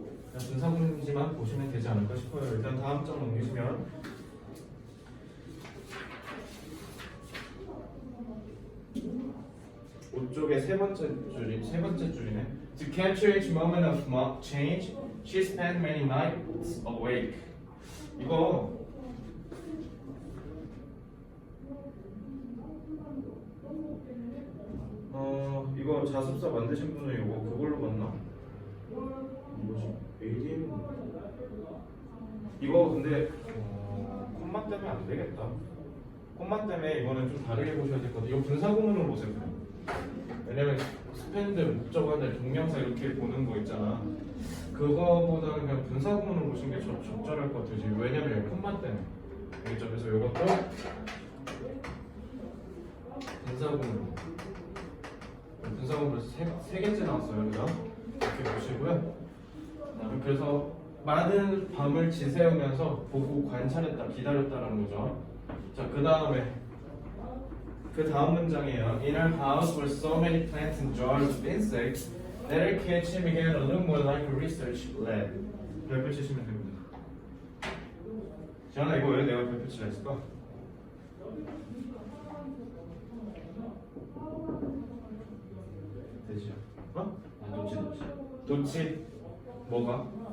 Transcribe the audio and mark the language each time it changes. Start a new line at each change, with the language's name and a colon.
Korean: 그냥 분사 구문지만 보시면 되지 않을까 싶어요. 일단 다음 장 넘기시면 오쪽에 세 번째 줄이네.
English: To capture each moment of change, she spent many nights awake.
Korean: 이거 이거 자습서 만드신 분은 이거 그걸로 봤나? 뭐지? ADM? 이거 근데 콤마 때문에 안 되겠다. 콤마 때문에 이거는 좀 다르게 보셔야 될 것 같아요. 이거 분사 구문으로 보세요. 그냥. 왜냐면 스펜드 목적어나 동명사 이렇게 보는 거 있잖아. 그거보다는 그냥 분사 구문으로 보시는 게 적절할 것 같아요. 지금 왜냐면 여기 콤마 때문에. 알겠죠? 그래서 이것도 분사 구문. 분사 구문 세 개째 나왔어요. 그죠? 이렇게 보시고요. 그래서 많은 밤을 지새우면서 보고 관찰했다, 기다렸다라는 거죠. 자, 그 다음 문장이에요.
English: In our house were so many plants and jars of insects that our kitchen began to look more like a research lab.
Korean: 별표 치시면 됩니다. 지현아, 이거 왜 내가 별표 치라 했을까? 되지요? 어? 도치. 뭐가?